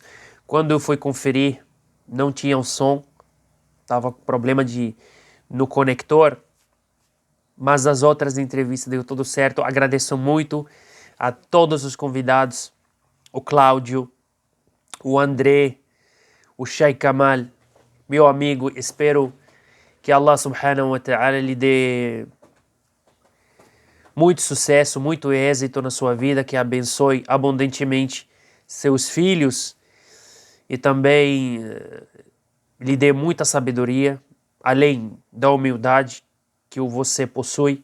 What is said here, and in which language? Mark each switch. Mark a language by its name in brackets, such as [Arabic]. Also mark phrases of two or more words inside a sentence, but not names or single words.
[Portuguese] Quando eu fui conferir, não tinha o som, tava com problema no conector, mas as outras entrevistas deu tudo certo. Agradeço muito a todos os convidados, o Cláudio, o André, o Sheikh Kamal, meu amigo. Espero que [Arabic] الله سبحانه وتعالى [Portuguese] lhe dê muito sucesso, muito êxito na sua vida, que abençoe abundantemente seus filhos e também lhe dê muita sabedoria, além da humildade que você possui.